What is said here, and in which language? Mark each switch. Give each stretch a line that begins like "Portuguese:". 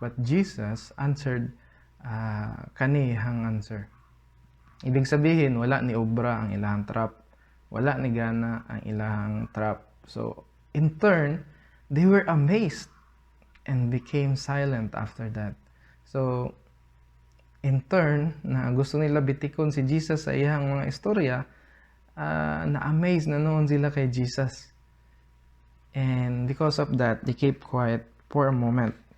English: But Jesus answered kanihang answer.
Filipino: Ibig sabihin,
Cebuano: wala ni obra ang ilahang trap. Wala ni gana ang ilahang trap.
English: So, in turn, they were amazed and became silent after that. So, in turn,
Cebuano: na gusto nila bitikon si Jesus sa iyang mga istorya, na-amaze na noon sila kay Jesus.
English: And because of that, they kept quiet for a moment.